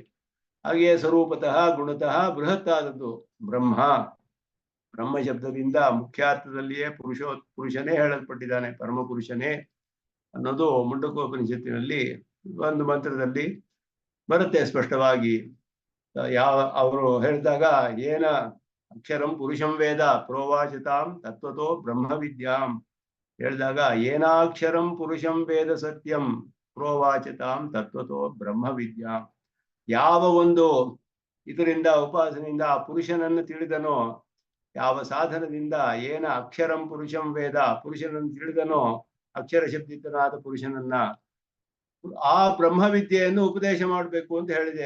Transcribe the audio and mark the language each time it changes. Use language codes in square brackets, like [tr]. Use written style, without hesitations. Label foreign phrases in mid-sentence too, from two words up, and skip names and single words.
[kn] ಹಾಗೆಯೇ [sa] ಸ್ವರೂಪತಃ ಗುಣತಃ ಬೃಹತ್ [kn] ಆದದ್ದು ಬ್ರಹ್ಮ. ಬ್ರಹ್ಮ ಶಬ್ದದಿಂದ ಮುಖ್ಯಾರ್ಥದಲ್ಲಿಯೇ ಪುರುಷನೇ ಹೇಳಲ್ಪಟ್ಟಿದ್ದಾನೆ, ಪರಮ ಪುರುಷನೇ ಅನ್ನೋದು ಮುಂಡಕೋಪನಿಷತ್ತಿನಲ್ಲಿ ಒಂದು ಮಂತ್ರದಲ್ಲಿ ಬರುತ್ತೆ ಸ್ಪಷ್ಟವಾಗಿ. ಅವರು ಹೇಳಿದಾಗ [sa] ಏನ ಅಕ್ಷರಂ ಪುರುಷಂ ವೇದ ಪ್ರೋವಾಚತಾಂ ತತ್ವತೋ ಬ್ರಹ್ಮ ವಿದ್ಯಾಂ ಹೇಳಿದಾಗ ಏನಾಕ್ಷರಂ ಪುರುಷಂ ವೇದ ಸತ್ಯಂ ಪ್ರೋವಾಚತಾಂ ತತ್ವತೋ ಬ್ರಹ್ಮ ವಿದ್ಯಾಂ. [kn] ಯಾವ ಒಂದು ಇದರಿಂದ ಉಪಾಸನೆಯಿಂದ ಆ ಪುರುಷನನ್ನು ತಿಳಿದನೋ, ಯಾವ ಸಾಧನದಿಂದ [sa] ಏನ ಅಕ್ಷರಂ ಪುರುಷಂ ವೇದ [kn] ಪುರುಷನನ್ನು ತಿಳಿದನೋ, ಅಕ್ಷರ ಶಬ್ದಿತನಾದ ಪುರುಷನನ್ನ, ಆ ಬ್ರಹ್ಮ ವಿದ್ಯೆಯನ್ನು ಉಪದೇಶ ಮಾಡಬೇಕು ಅಂತ ಹೇಳಿದೆ.